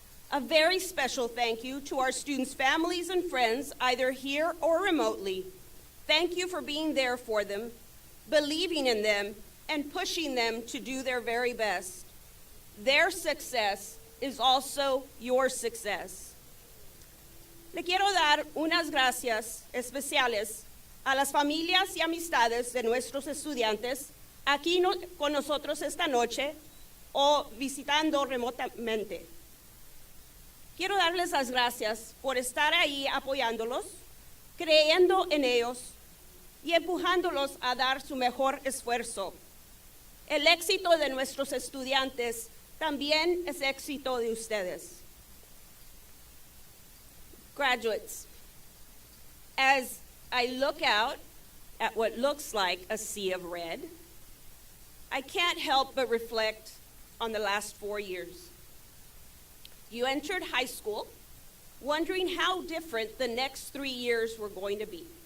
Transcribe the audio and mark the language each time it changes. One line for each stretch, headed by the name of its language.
English: A very special thank you to our students' families and friends, either here or remotely. Thank you for being there for them, believing in them, and pushing them to do their very best. Their success is also your success.
Spanish: Le quiero dar unas gracias especiales a las familias y amistades de nuestros estudiantes aquí con nosotros esta noche o visitando remotamente. Quiero darles las gracias por estar ahí apoyándolos, creyendo en ellos y empujándolos a dar su mejor esfuerzo. El éxito de nuestros estudiantes también es éxito de ustedes.
English: Graduates, as I look out at what looks like a sea of red, I can't help but reflect on the last 4 years. You entered high school wondering how different the next 3 years were going to be.